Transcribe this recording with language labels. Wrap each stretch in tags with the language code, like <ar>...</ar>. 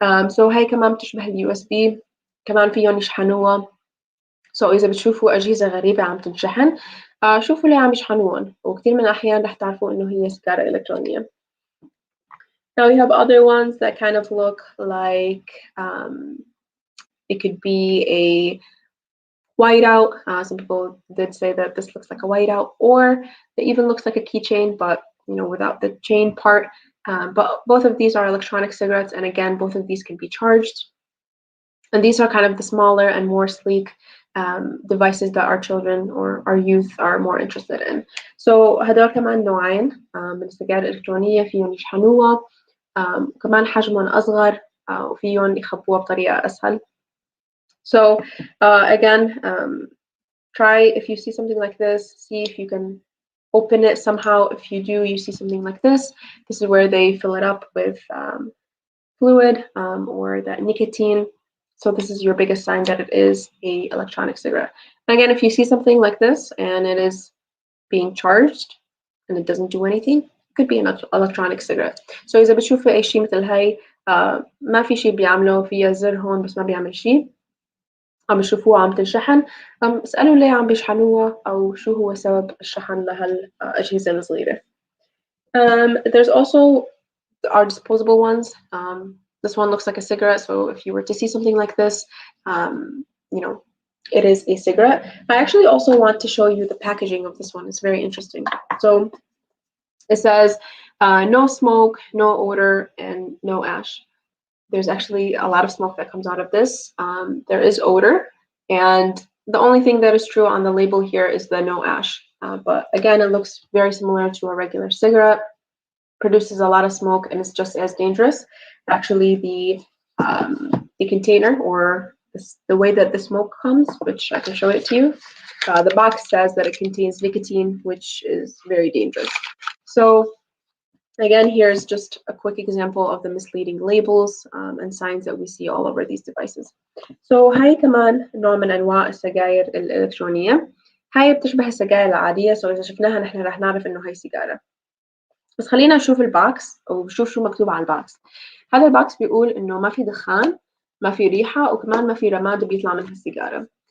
<ar>So هاي كمان بتشبه ال USB. كمان فيهم يشحنوها. So إذا بتشوفوا أجهزة غريبة عم تنشحن شوفوا ليه عم يشحنوهم وكثير من الأحيان رح تعرفوا إنه هي سيجارة إلكترونية.</ar> <en>Now we have other ones that kind of look like it could be a whiteout. Some people did say that this looks like a whiteout, or it even looks like a keychain, but you know, without the chain part. But both of these are electronic cigarettes, and again, both of these can be charged. And these are kind of the smaller and more sleek devices that our children or our youth are more interested in.</en> <ar>So هدول كمان نوعين من السجائر الإلكترونية فيهم يشحنوها. كمان حجمهم أصغر وفيهم يخبوها بطريقة أسهل.</ar> <en>So again, try if you see something like this, see if you can open it somehow. If you do, you see something like this. This is where they fill it up with fluid or that nicotine. So this is your biggest sign that it is a electronic cigarette. And again, if you see something like this and it is being charged and it doesn't do anything, it could be an electronic cigarette. So إذا بتشوفوا أي شيء مثل هاي ما في شيء بيعمله، فيها زر هون بس ما بيعمل شيء، عم يشوفوها عم تنشحن، اسألوا ليه عم بيشحنوها أو شو هو سبب الشحن لهالأجهزة الصغيرة. There's also our disposable ones. This one looks like a cigarette, so if you were to see something like this, you know, it is a cigarette. I actually also want to show you the packaging of this one. It's very interesting. So it says no smoke, no odor, and no ash. There's actually a lot of smoke that comes out of this. There is odor, and the only thing that is true on the label here is the no ash. But again, it looks very similar to a regular cigarette. Produces a lot of smoke and it's just as dangerous. Actually, the container or the way that the smoke comes, which I can show it to you, the box says that it contains nicotine, which is very dangerous. So again, here's just a quick example of the misleading labels and signs that we see all over these devices.</en> <ar>So هاي كمان نوع من أنواع السجائر الإلكترونية. هاي بتشبه السجائر العادية. So إذا شفناها نحن رح نعرف إنه هاي سيجارة. بس خلينا نشوف الباكس أو نشوف شو مكتوب على الباكس. هذا الباكس بيقول إنه ما في دخان، ما في ريحة، وكمان ما في رماد بيطلع من هالسيجارة.</ar>